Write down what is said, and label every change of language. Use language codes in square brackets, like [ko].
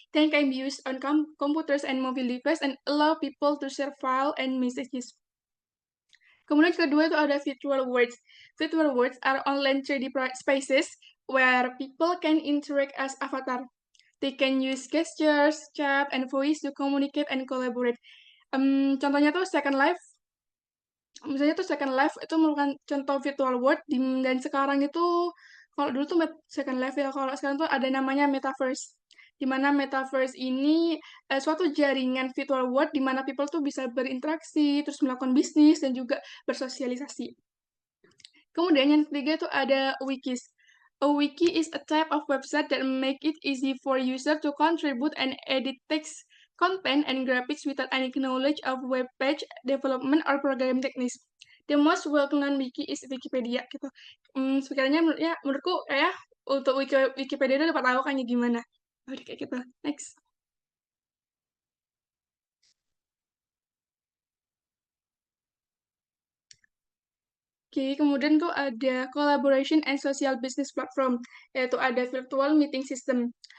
[en] They can be used on computers and mobile devices and allow people to share file and messages. [id] Kemudian kedua itu ada [en] virtual worlds. Virtual worlds are online 3D spaces where people can interact as avatar. They can use gestures, chat, and voice to communicate and collaborate. [id] Contohnya tuh Second Life. Misalnya tuh Second Life itu merupakan contoh virtual world dan sekarang itu kalau dulu tuh Second Life ya, kalau sekarang tuh ada namanya Metaverse. Di mana Metaverse ini suatu jaringan virtual world di mana people tuh bisa berinteraksi, terus melakukan bisnis dan juga bersosialisasi. Kemudian yang ketiga itu ada wikis. [en] A wiki is a type of website that make it easy for user to contribute and edit text, content, and graphics without any knowledge of web page development or program techniques. The most well-known wiki is Wikipedia gitu. [id] Sekiranya menurutku kayak untuk Wikipedia udah dapat tahu kan ya gimana. Udah kayak gitu. Next. Oke, kemudian tuh ada [en] collaboration and social business platform, [id] yaitu ada [en] virtual meeting system.